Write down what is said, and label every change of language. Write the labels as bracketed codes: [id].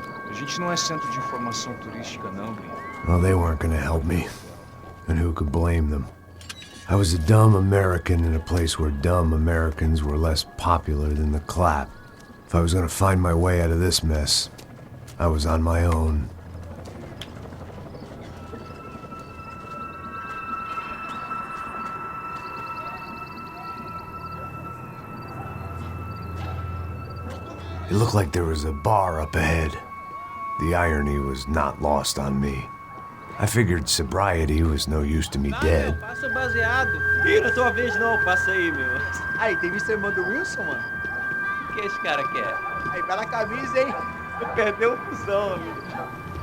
[pt] A gente não é centro de informação turística, não, gringo. [en] Well, they weren't gonna help me. And who could blame them? I was a dumb American in a place where dumb Americans were less popular than the clap. If I was gonna find my way out of this mess, I was on my own. It looked like there was a bar up ahead. The irony was not lost on me. I figured sobriety was no use to me dead. [pt] Passa o baseado. Ih, não é tua vez não, passa aí, meu. Aí, tem visto a irmã do Wilson, mano? O que esse cara quer? Aí, bela camisa, hein? Perdeu o fusão, amigo.